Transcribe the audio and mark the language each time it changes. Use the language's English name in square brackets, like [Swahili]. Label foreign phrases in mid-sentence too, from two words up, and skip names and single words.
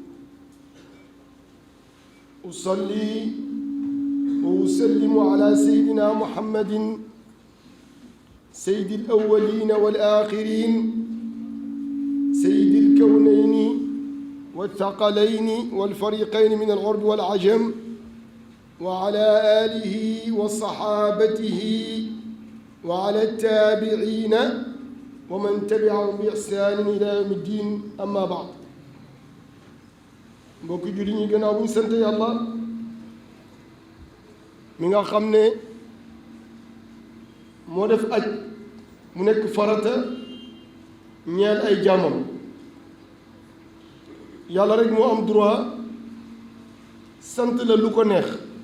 [Arabic] أصلي وأسلم على سيدنا محمد سيد الأولين والآخرين، سيد الكونين والثقلين والفريقين من العرب والعجم، وعلى آله وصحابته وعلى التابعين ومن تبعهم بإحسان إلى يوم الدين. أما بعد، [Wolof] mbokki jullit ñi, gannaaw bu ñu sant yàlla mi nga xam ne moo def aj mu nekk farata ñeel ay jaamam. yàlla rek moo am droit sant la lu ko neex.